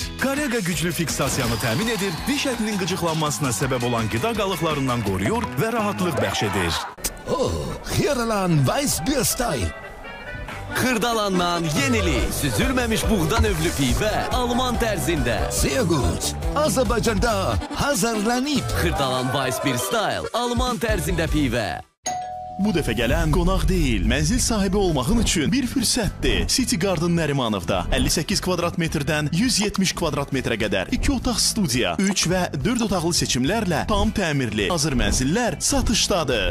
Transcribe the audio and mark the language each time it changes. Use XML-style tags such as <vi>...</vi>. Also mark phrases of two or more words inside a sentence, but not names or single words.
<az>Karega güclü fiksasiyanı təmin edir, diş ətinin qıcıqlanmasına səbəb olan qida qalıqlarından qoruyur və rahatlıq bəxş edir. Xiyaralan Weiss Beer Style. Xırdalandan yenili, süzülməmiş buğda növlü pivə Alman tərzində.</az> <de>Sehr gut.</de> <az>Azərbaycanda hazırlanıb. Xırdalan Weiss Beer Style, Alman tərzində pivə. Bu dəfə gələn qonaq deyil, mənzil sahibi olmağın üçün bir fürsətdir. City Garden Nərimanovda 58 kvadrat metrdən 170 kvadrat metrə qədər 2 otaq studiya, 3 və 4 otaqlı seçimlərlə tam təmirli hazır mənzillər satışdadır.</az>